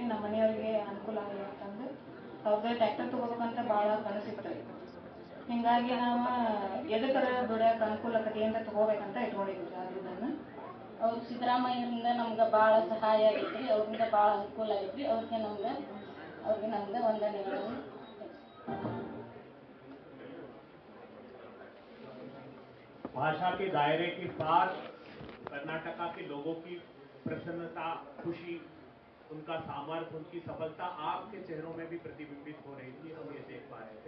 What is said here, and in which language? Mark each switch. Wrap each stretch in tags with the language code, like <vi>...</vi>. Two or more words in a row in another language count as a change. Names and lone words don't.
<kn>ನಮ್ಮ ಮನೆಯವ್ರಿಗೆ ಅನುಕೂಲ ಆಗಲಿ ಅಂತಂದು ಅವ್ರದ್ದು ಟ್ರ್ಯಾಕ್ಟರ್ ತೊಗೋಬೇಕಂತ ಭಾಳ ಕನಸಿತ್ತು. ಹಿಂಗಾಗಿ ನಾವು ಎದಕ್ಕರ ದುಡಿಯೋಕೆ ಅನುಕೂಲ ಆಕತಿ ಅಂತ ತೊಗೋಬೇಕಂತ ಇಟ್ಕೊಂಡಿದ್ವಿ. ಅದನ್ನು ಅವ್ರು ಸಿದ್ದರಾಮಯ್ಯರಿಂದ ನಮ್ಗೆ ಭಾಳ ಸಹಾಯ ಆಗೈತ್ರಿ. ಅವ್ರಿಂದ ಭಾಳ ಅನುಕೂಲ ಆಗೈತ್ರಿ. ಅವ್ರಿಗೆ ನಮ್ಗೆ ವಂದನೆಗಳು.</kn> <hi>भाषा के दायरे के पार कर्नाटका के लोगों की प्रसन्नता, खुशी, उनका सामर्थ्य, उनकी सफलता आपके चेहरों में भी प्रतिबिंबित हो रही थी, हम ये देख पा रहे थे।</hi>